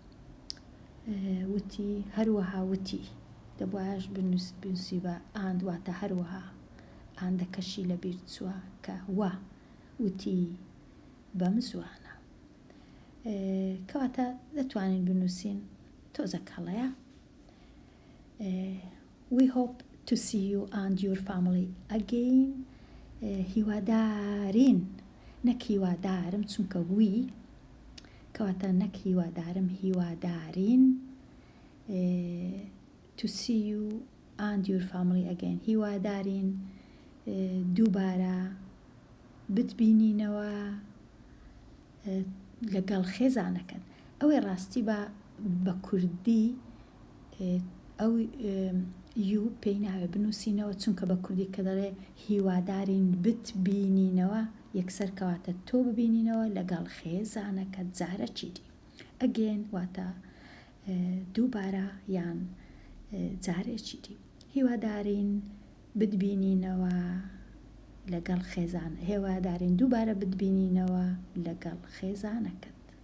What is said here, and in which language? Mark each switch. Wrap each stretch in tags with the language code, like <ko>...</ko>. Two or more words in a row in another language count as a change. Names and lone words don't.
<ckb>وتی هەروەها وتی دەبواش بنووسی بە ئاندواتە هەروەها ئاندەکەشی لە بیر چووە کە وا وتی بەم زوانە کەواتە دەتوانین بنووسین تۆزەک هەڵەیە</ckb> <en>We hope to see you and your family again.</en> <ckb>هیوادارین نەک هیوادارم چونکە وی کەواتە نەک هیوادارم هیوادارین</ckb> <en>to see you and your family again.</en> <ckb>هیوادارین دووبارە بتبینینەوە لەگەڵ خێزانەکەت. ئەوەی ڕاستی بە کوردی ئەو یو پێی ناوێ بنووسینەوە چونکە بە کوردی کە دەڵێ هیوادارین بتبینینەوە یەکسەر کەواتە تۆ ببینینەوە لەگەڵ خێزانەکەت جارە چیدی ئەگەن واتە دووبارە یان جارێکی دی هیوادارین بتبینینەوە لەگەڵ خێزان هێوادارین دووبارە بتبینینەوە لەگەڵ خێزانەکەت</ckb>